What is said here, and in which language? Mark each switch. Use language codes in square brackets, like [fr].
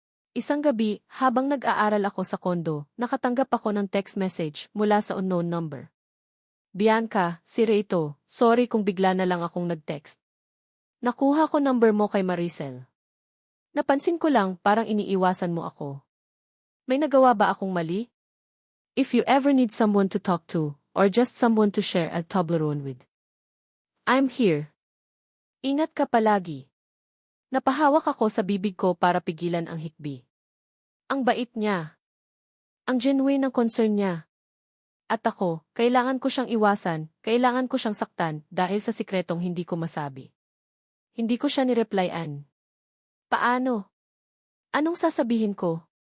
[tl] Isang gabi, habang nag-aaral ako sa kondo, nakatanggap ako ng text message mula sa unknown number. Bianca, si Ray to, sorry kung bigla na lang akong nag-text. Nakuha ko number mo kay Maricel. Napansin ko lang parang iniiwasan mo ako. May nagawa ba akong mali? [en] If you ever need someone to talk to, or just someone to share a Toblerone with, I'm here. [tl] Ingat ka palagi. Napahawak ako sa bibig ko para pigilan ang hikbi. Ang bait niya. Ang genuine ng concern niya. At ako, kailangan ko siyang iwasan, kailangan ko siyang saktan dahil sa sikretong hindi ko masabi. Hindi ko siya nireplyan. Paano? Anong sasabihin ko?